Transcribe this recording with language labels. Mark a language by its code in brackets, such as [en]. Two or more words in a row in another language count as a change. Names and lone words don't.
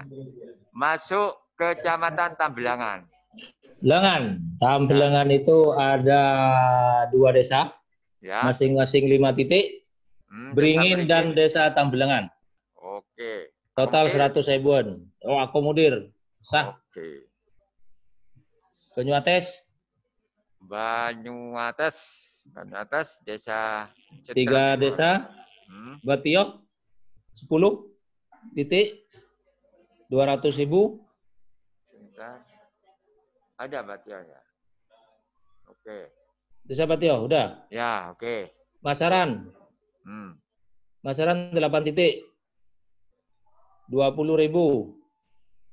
[id] Masuk Kecamatan Tambelangan. Tambelangan itu ada 2 desa. Ya. Masing-masing 5 titik. Beringin dan Desa Tambelangan. Oke. Total 100 ribuan. Oh, akomodir. Sah. Oke. Banyuates. Banyuates Desa 3 desa. Batiok 10 titik 200.000. Sebentar. Ada Batiok ya. Oke. Desa Batiok udah. Ya, oke. Masaran. Masaran 8 titik 20.000.